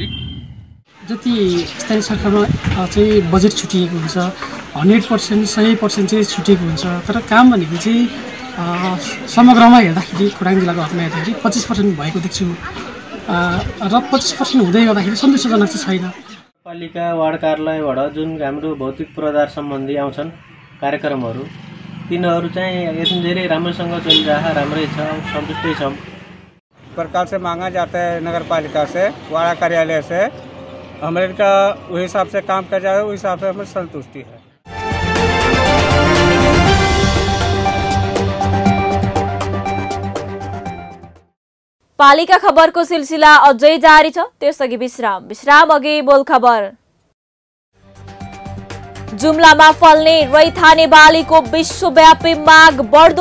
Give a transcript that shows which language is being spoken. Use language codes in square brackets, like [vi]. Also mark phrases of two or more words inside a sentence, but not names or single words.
[ne] जति स्थानीय सरकारमा चाहिँ बजेट छुटिएको हुन्छ 100%, 100% चाहिँ छुटिएको हुन्छ, तर काम भनेको चाहिँ समग्रमा हेर्दाखेरि खोटाङ जिल्लाको हकमा हेर्दाखेरि 25% भएको देख्छु र 25% हुँदै गर्दाखेरि सन्तोषजनक चाहिँ छैन। पालिका वार्ड कार्यालयबाट जुन हाम्रो भौतिक पूर्वाधार सम्बन्धी आउँछन् कार्यक्रमहरू, तिनीहरू चाहिँ एकदम धेरै राम्रोसँग चलिरहेको, राम्रै छ, सन्तुष्टै छौँ। [hi] प्रकार से मांगा जाता है नगर पालिका से, वाड़ा कार्यालय से, हमारे का वही हिसाब से काम किया जाए, उस हिसाब से हमें संतुष्टि है। [ne] पालिका खबरको सिलसिला अझै जारी छ, त्यसअघि विश्राम अघि बोल खबर। जुम्लामा फल्ने रैथाने बालीको विश्वव्यापी माग बढ्दो।